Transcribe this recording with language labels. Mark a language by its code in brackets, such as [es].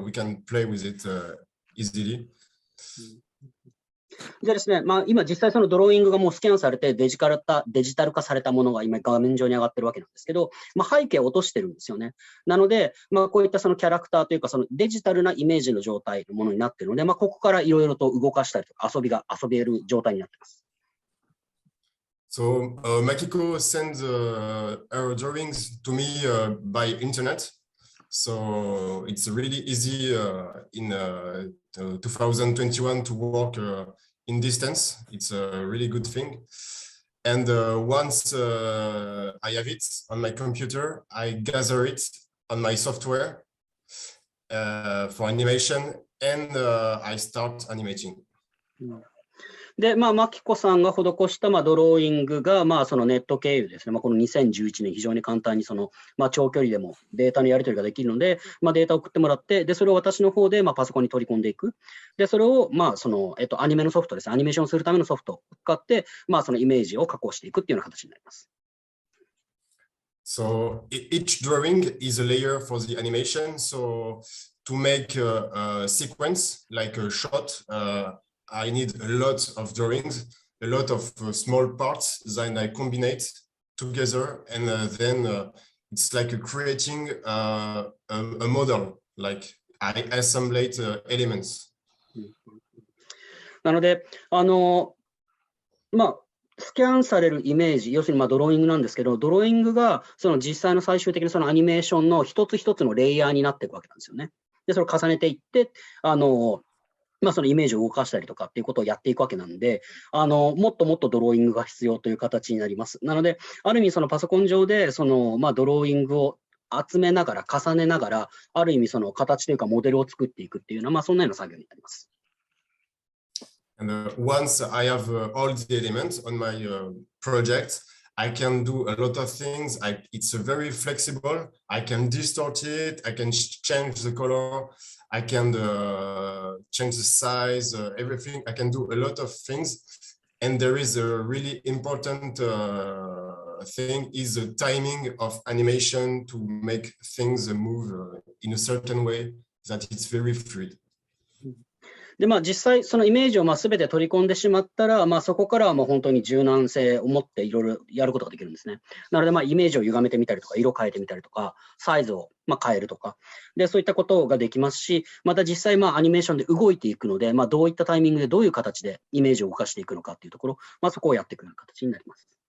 [en] We can play with it easily. [ja] でですね、今実際そのドローイングがもうスキャンされてデジタル化されたものが今画面上に上がってるわけなんですけど、背景を落としてるんですよね。なので、こういったそのキャラクターというかそのデジタルなイメージの状態のものになっているので、ここからいろいろと動かしたりとか遊べる状態になっています。 [en] So Makiko sends her drawings to me by internet. So it's really easy in 2021 to work in distance. It's a really good thing. And once I have it on my computer, I gather it on my software for animation, and I start animating. [ja] で、マキコさんが施したドローイングが、そのネット経由ですね、この2011年、非常に簡単に長距離でもデータのやり取りができるので、データを送ってもらって、で、それを私の方で、パソコンに取り込んでいく。で、それを、アニメのソフトですね、アニメーションするためのソフトを使って、そのイメージを加工していくっていうような形になります。 [en] So each drawing is a layer for the animation. So to make a sequence, like a shot, I need a lot of drawings, a lot of small parts, then I combine it together, and then it's like creating a model, like I assemblate elements. [ja] なので、スキャンされるイメージ、要するにドローイングなんですけど、ドローイングがその実際の最終的なそのアニメーションの一つ一つのレイヤーになっていくわけなんですよね。で、それを重ねていって、そのイメージを動かしたりとかっていうことをやっていくわけなんで、もっともっとドローイングが必要という形になります。なので、ある意味そのパソコン上でドローイングを集めながら、重ねながら、ある意味その形というかモデルを作っていくっていうのは、そんなような作業になります。 [en] And once I have all the elements on my project, I can do a lot of things. It's very flexible. I can distort it. I can change the color. I can change the size, everything. I can do a lot of things. And there is a really important thing is the timing of animation to make things move in a certain way that it's very fluid. [ja] で、実際、そのイメージを全て取り込んでしまったら、そこからはもう本当に柔軟性を持っていろいろやることができるんですね。なので、イメージを歪めてみたりとか、色を変えてみたりとか、サイズを変えるとか、で、そういったことができますし、また実際、アニメーションで動いていくので、どういったタイミングでどういう形でイメージを動かしていくのかっていうところ、そこをやっていくような形になります。